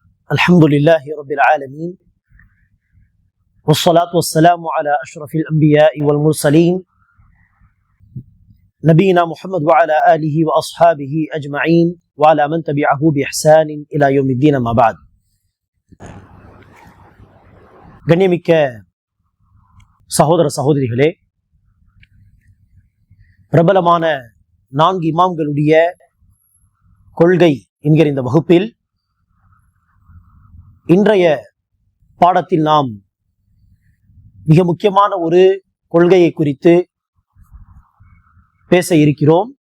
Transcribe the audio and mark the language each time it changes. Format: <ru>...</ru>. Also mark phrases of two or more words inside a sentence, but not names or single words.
<ar>الحمد لله رب العالمين والصلاة والسلام على أشرف الأنبياء والمرسلين نبينا محمد وعلى آله وأصحابه أجمعين وعلى من تبعه بإحسان إلى يوم الدين ما بعد.</ar> <ta>கண்ணியமிக்க சகோதர சகோதரிகளே, பிரபலமான 4 இமாம்களுடைய கொள்கை என்கிற இந்த வகுப்பில் இன்றைய பாடத்தில் நாம் மிக முக்கியமான ஒரு கொள்கையை குறித்து பேச இருக்கிறோம்.</ta>